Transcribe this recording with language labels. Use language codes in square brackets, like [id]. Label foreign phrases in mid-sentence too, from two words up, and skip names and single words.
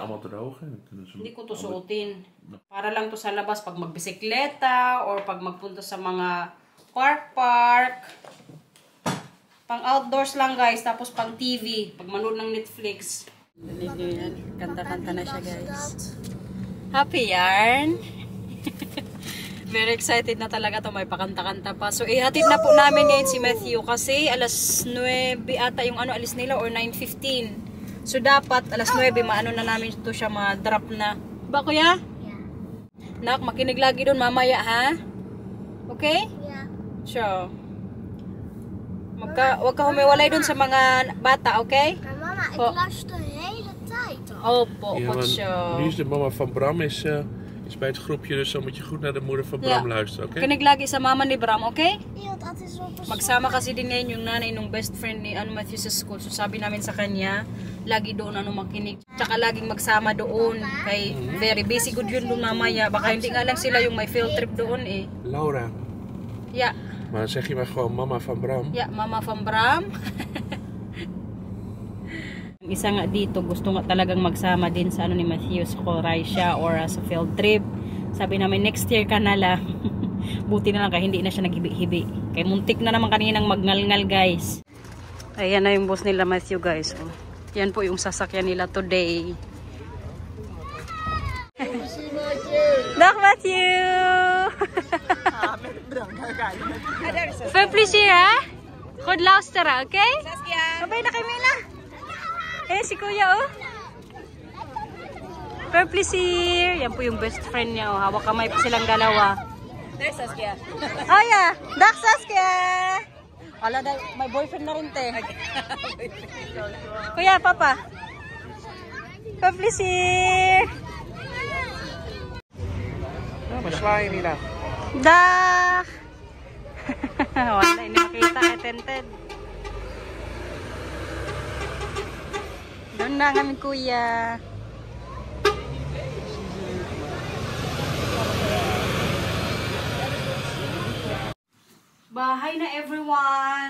[tl] Hindi ko to suotin. Para lang to sa labas, pag magbisikleta, or pag magpunta sa mga park. Pang outdoors lang guys, tapos pang TV, pag manood ng Netflix. Kanta-kanta na siya guys. Happy yarn! [en] Very excited [tl] na talaga to, may pakanta-kanta pa. So ihatid na po namin ngayon si Matthew kasi alas 9 ata yung alis nila or 9:15. So dapat alas 9 maano na namin to siya ma-drop na. Ba kuya? Yeah. Nak, makinig lagi doon mamaya ha? Okay? Yeah. Sure. Wag ka humiwalay doon sa mga bata, okay? [nl] Maar mama, ik luister de hele tijd al. [tl] Opo, [nl] Ja, [tl] opo, [nl] maar sure. nu is de mama van Bram is bij het groepje, dus dan moet je goed naar de moeder van Bram luisteren, oké? [tl] Kinig lagi sa mama ni Bram, okay? [nl] Ja, dat is wel persoonlijk. [tl] Magsama kasi din ngayon yung nanay nung best friend ni Matthew sa school. So sabi namin sa kanya, lagi doon makinig. Tsaka laging magsama doon. Kay [en] very busy [tl] good yun doon mamaya. Baka hindi nga lang sila yung may field trip doon eh. Laura, Yeah. [nl] maar dan zeg je maar gewoon mama van Bram. [en] Yeah, mama from Bram. [tl] Isa nga dito, gusto nga talagang magsama din sa ni Matthew sa Croatia or sa field trip. Sabi namin [en] next year [tl] ka na lang. Buti na lang kaya hindi na siya naghibi-hibi. Kaya muntik na naman kaninang magngalngal guys. Ayan na yung bus nila Matthew guys. Oh. Yan po yung sasakyan nila today. [nl] Dag Matthew! Veel plezier hè? Goed luisteren, oké? [tl] Mabay na kay Mila. Si Kuya oh. [nl] Veel plezier. [tl] Yan po yung best friend niya oh. Hawak kamay po silang dalawa. [nl] Dag Saskia. [en] Oh yeah. [nl] Dag Saskia. [tl] Ala, may boyfriend na rin te. Kuya, papa. [nl] Veel plezier. Sla je niet aan. Dag! [tl] Wala, hindi makita kay Tented. Doon na kami kuya. Bahay na everyone.